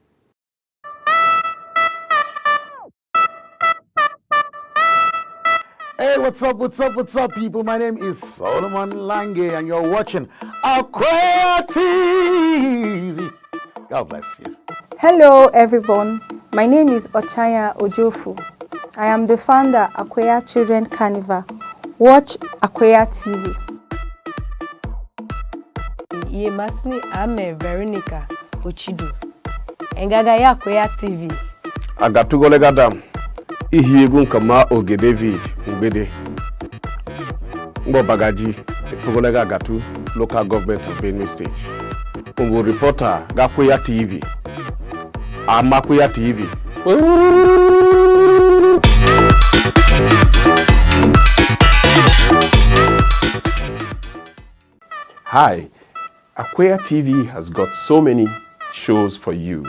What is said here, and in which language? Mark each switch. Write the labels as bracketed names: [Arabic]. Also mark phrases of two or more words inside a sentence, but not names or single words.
[English] Hey, what's up, people? My name is Solomon Lange, and you're watching Akweya TV. God bless you. Hello, everyone. My name is Ochaya Ojofu. I am the founder of Akweya Children Carnival. Watch Akweya TV. [Idoma] Yemasni ame Veronica Ochido. Engaga ya Akweya TV. Agatugolegadam. Ihiegu kama Oge David Ubede. Ngo Bagaji, Togolega Agatu, [English] local government of Benue State. [Idoma] Ungo reporter Akweya TV. Akweya TV. [English] Hi, Akweya TV has got so many shows for you.